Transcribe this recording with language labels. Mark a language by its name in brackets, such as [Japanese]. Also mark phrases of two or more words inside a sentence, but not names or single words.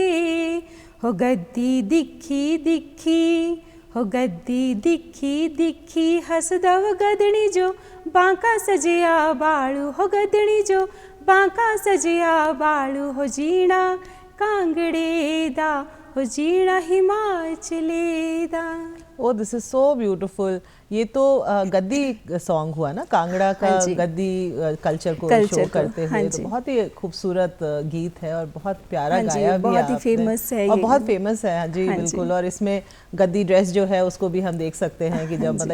[Kangri] हो गद्दी दिखी दिखी, हो गद्दी दिखी दिखी, हसदा वो गदनी जो बांका सजिया बाड़ू, हो गदनी जो बांका सजिया बाड़ू, हो जीना कांगड़े दा, हो जीना हिमाचले दा। [English] Oh this is so beautiful. [Hindi] ये तो गद्दी सॉन्ग हुआ ना, कांगड़ा का। हाँ जी। गद्दी कल्चर को शो करते हाँ हुए। तो जी। बहुत ही खूबसूरत गीत है और बहुत प्यारा हाँ जी, गाया भी बहुत ही आपने। फेमस है और ये बहुत गाना। फेमस है। हाँ जी, हाँ बिल्कुल। जी। और इसमें गद्दी ड्रेस जो है उसको भी हम देख सकते हैं कि हाँ जब जी।